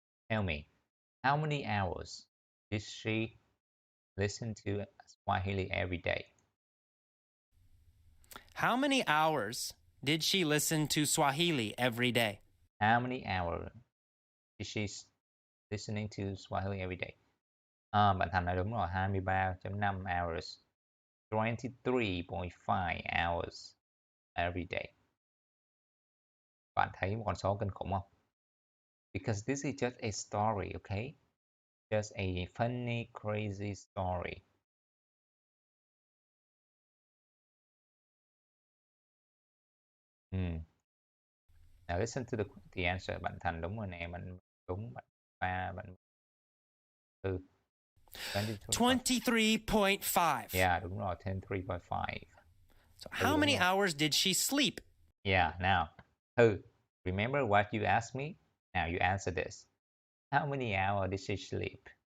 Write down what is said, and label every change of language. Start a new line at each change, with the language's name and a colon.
English: Tell me. How many hours did she listen to Swahili every day? How many hours did she listen to Swahili every day? How many hours did she listening to Swahili every day?
Vietnamese: Bạn Thành nói đúng rồi, 23.5
English: hours. 23.5 hours every day.
Vietnamese: Bạn thấy một con số kinh khủng không?
English: Because this is just a story, okay? Just a funny, crazy story. Now listen to the answer.
Vietnamese: Bạn Thành đúng rồi nè, bạn đúng, bạn ba, bạn tư. 23.5. Yeah, đúng rồi, 23.5.
English: So how many hours did she sleep? Yeah, now, Thư, remember what you asked me? Now you answer this. How many hours did she sleep?